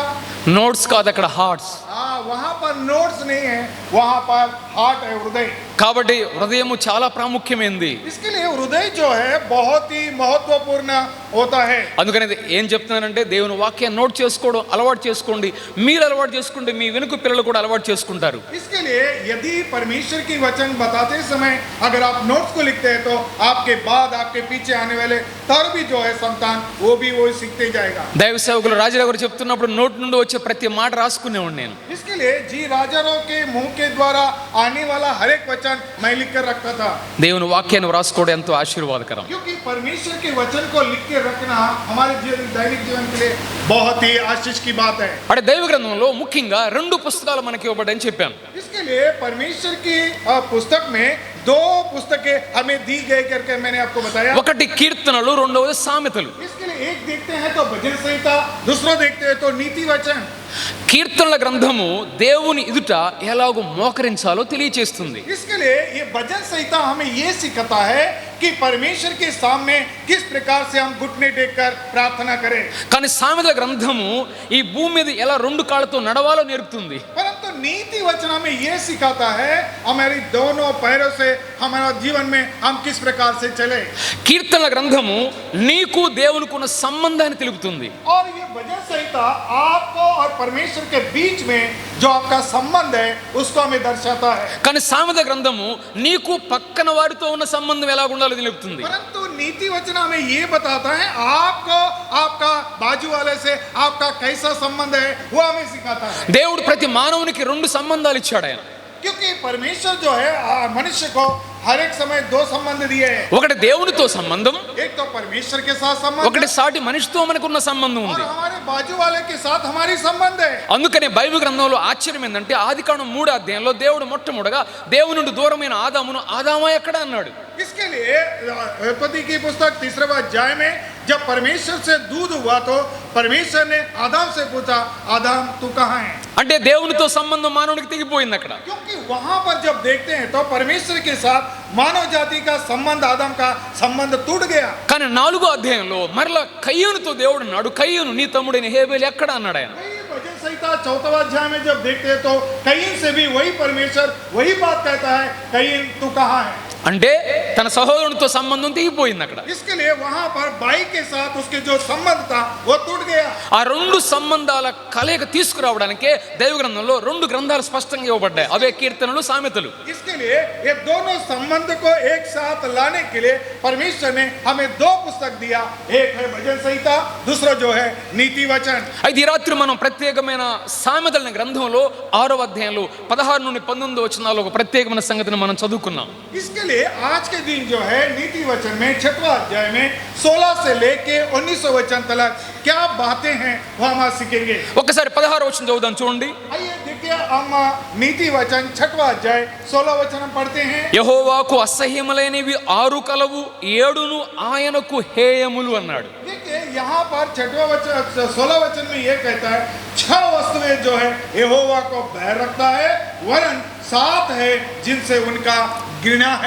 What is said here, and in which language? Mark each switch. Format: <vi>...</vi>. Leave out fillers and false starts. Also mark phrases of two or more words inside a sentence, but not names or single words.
<te>నోట్స్ కాదు, అక్కడ హార్ట్స్.</te> <hi>हाँ, वहाँ पर नोट्स नहीं है, वहाँ पर हार्ट है, हृदय।</hi> <te>కాబట్టి హృదయము చాలా ప్రాముఖ్యమైనది.</te> <hi>इसके लिए हृदय जो है बहुत ही महत्वपूर्ण होता है।</hi> <te>అందుకని ఏం చెప్తున్నానంటే, దేవుని వాక్యాన్ని నోట్ చేసుకోవడం అలవాటు చేసుకోండి. మీరు అలవాటు చేసుకుంటే మీ వెనుక పిల్లలు కూడా అలవాటు చేసుకుంటారు.</te> <hi>इसके लिए यदि परमेश्वर की वचन बताते समय अगर आप नोट्स को लिखते हैं तो आपके बाद आपके पीछे आने वाले तर भी जो है संतान वो भी वो सीखते जाएगा।</hi> <te>దైవ సేవకులు రాజారావు గారు చెప్తున్నప్పుడు నోట్ నుండి వచ్చే ప్రతి మాట రాసుకునేవాడిని నేను.</te> <hi>इसके लिए जी राजाराव के मुंह के द्वारा आने वाला हर एक वचन मैं लिख कर रखता था,</hi> <te>దేవుని వాక్యాన్ని రాసుకోవడం ఎంతో ఆశీర్వాదకరం.</te> <hi>क्योंकि परमेश्वर के वचन को लिख के रखना हमारे दैनिक जीवन के लिए बहुत ही आशीष की बात है।</hi> <te>అంటే దైవ గ్రంథంలో ముఖ్యంగా 2 పుస్తకాలు మనకి ఇవ్వబడ్డాయని చెప్పాను.</te> <hi>इसके लिए परमेश्वर की पुस्तक में 2 पुस्तकें हमें दी गई करके मैंने आपको बताया।</hi> <te>ఒకటి కీర్తనలు, రెండవది సామెతలు.</te> <hi>इसके लिए एक देखते हैं तो भजन संहिता, दूसरा देखते हैं तो नीति वचन।</hi> <te>కీర్తనల గ్రంథము దేవుని ఎదుట ఎలాగో మోకరించాలో తెలియచేస్తుంది.</te> <hi>इसके लिए ये भजन संहिता हमें ये सिखाता है कि परमेश्वर के सामने किस प्रकार से हम घुटने टेक कर प्रार्थना करें।</hi> <te>కానీ సామెతల గ్రంథము ఈ భూమి మీద ఎలా 2 కాళ్ళతో నడవాలో నేర్పుతుంది.</te> <hi>परंतु नीति वचन हमें ये सिखाता है हमारी दोनों पैरों से हमारा जीवन में हम किस प्रकार से चले।</hi> <te>కీర్తనల గ్రంథము నీకు దేవునికి ఉన్న సంబంధాన్ని తెలుపుతుంది.</te> <hi>और ये भजन संहिता आपको और परमेश्वर के बीच में जो आपका संबंध है उसको हमें दर्शाता है।</hi> <te>కానీ సామెత గ్రంథము నీకు పక్కన వారితో ఉన్న సంబంధం ఎలా ఉండాలో తెలుపుతుంది.</te> <hi>परंतु नीति वचन हमें ये बताता है आपको आपका बाजू वाले से आपका कैसा संबंध है वो हमें सिखाता है।</hi> <te>దేవుడు ప్రతి మానవునికి 2 సంబంధాలు ఇచ్చాడు ఆయన.</te> <hi>क्योंकि परमेश्वर जो है मनुष्य को हर एक समय 2 संबंध दिए हैं।</hi> <te>ఒకటి దేవునితో సంబంధం,</te> <hi>एक तो परमेश्वर के साथ संबंध,</hi> <te>ఒకటి సాటి మనిషితో మనకున్న సంబంధం</te> <hi>और</hi> <te>ఉంది.</te> <hi>हमारे बाजू वाले के साथ हमारी संबंध है।</hi> <te>అందుకనే బైబిల్ గ్రంథంలో ఆశ్చర్యం ఏంటంటే ఆదికాండం 3వ అధ్యాయంలో దేవుడు మొట్టమొదటగా దేవుని నుండి దూరమైన ఆదామును ఆదామా ఎక్కడ అన్నాడు.</te> <hi>इसके लिए उत्पत्ति की पुस्तक 3रे अध्याय में जब परमेश्वर से दूध हुआ तो परमेश्वर ने आदम से पूछा, आदम तू कहाँ है?</hi> <te>అంటే దేవునితో సంబంధం మానవునికి తెగిపోయింది అక్కడ.</te> <hi>क्योंकि वहां पर जब देखते हैं तो परमेश्वर के साथ मानव जाति का संबंध, आदम का संबंध टूट गया।</hi> <te>కానీ 4వ అధ్యాయంలో మరలా కయ్యూనుతో దేవుడు అన్నాడు, కయ్యూను నీ తమ్ముడైన హేబెలు ఎక్కడ అన్నాడు ఆయన.</te> <hi>वही भजन संहिता 4वां अध्याय में जब देखते हैं तो कयीन से भी वही परमेश्वर वही बात कहता है, कयीन तू कहाँ है?</hi> <te>అంటే తన సహోదరునితో సంబంధం తెగిపోయింది అక్కడ.</te> <hi>इसके लिए वहां पर भाई के साथ उसके जो संबंध था वो टूट गया।</hi> <te>ఆ 2 సంబంధాల కలయిక తీసుకురావడానికే దైవ గ్రంథంలో 2 గ్రంథాలు స్పష్టంగా ఇవ్వబడ్డాయి, అవే కీర్తనలు, సామెతలు.</te> <hi>इसके लिए ये दोनों संबंध को एक साथ लाने के लिए परमेश्वर ने हमें 2 पुस्तक दिया, एक है भजन संहिता, दूसरा जो है नीति वचन।</hi> <te>అయితే ఈ రాత్రి మనం ప్రత్యేకమైన సామెతల గ్రంథంలో 6వ అధ్యాయంలో 16 నుండి 19 వచనాల్లో ఒక ప్రత్యేకమైన సంగతిని మనం చదువుకున్నాం.</te> <hi>इसके लिए आज के दिन जो है नीति वचन में 6वां अध्याय में 16 से लेके 19 वचन तक क्या बातें हैं वो हम आज सीखेंगे।</hi> <te>ఒక్కసారి 16వ వచనం చదువుదాం చూడండి.</te> <hi>आइए देखिए हम नीति वचन 6वां अध्याय 16 वचन हम पढ़ते हैं।</hi> <te>యెహోవాకు అసహ్యములైనవి 6 కలవు, 7ను ఆయనకు హేయములు అన్నాడు.</te> <hi>देखिए यहाँ पर 6वां वचन 16 वचन में ये कहता है 6 वस्तुएं जो है यहोवा को बैर रखता है, वरन 7 है जिनसे उनका घृणा है।</hi>